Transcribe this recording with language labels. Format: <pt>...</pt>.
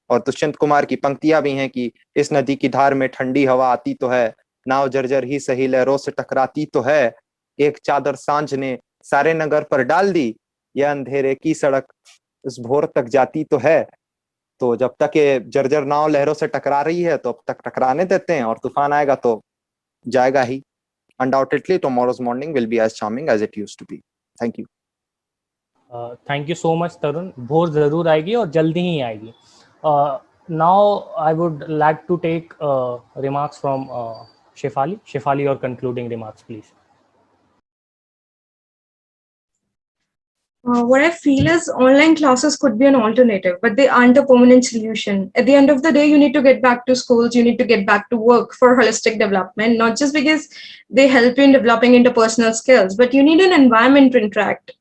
<hi>और दुष्यंत कुमार की पंक्तियां भी हैं कि इस नदी की धार में ठंडी हवा आती तो है, नाव जर्जर ही सही लहरों से टकराती तो है, एक चादर सांझ ने सारे नगर पर डाल दी, यह अंधेरे की सड़क उस भोर तक जाती तो है। तो जब तक ये जर्जर नाव लहरों से टकरा रही है तो अब तक टकराने देते हैं, और तूफान आएगा तो जाएगा ही।</hi> <en>Undoubtedly tomorrow's morning will be as charming as it used to be. Thank you. Thank you so much Tarun.</en> <hi>भोर जरूर आएगी और जल्दी ही आएगी।</hi> <en>Now I would like to take remarks from Shefali. Shefali, your concluding remarks please. What I feel is online classes could be an alternative, but they aren't a permanent solution. At the end of the day, you need to get back to schools, you need to get back to work for holistic development, not just because they help you in developing interpersonal skills, but you need an environment to interact.</en>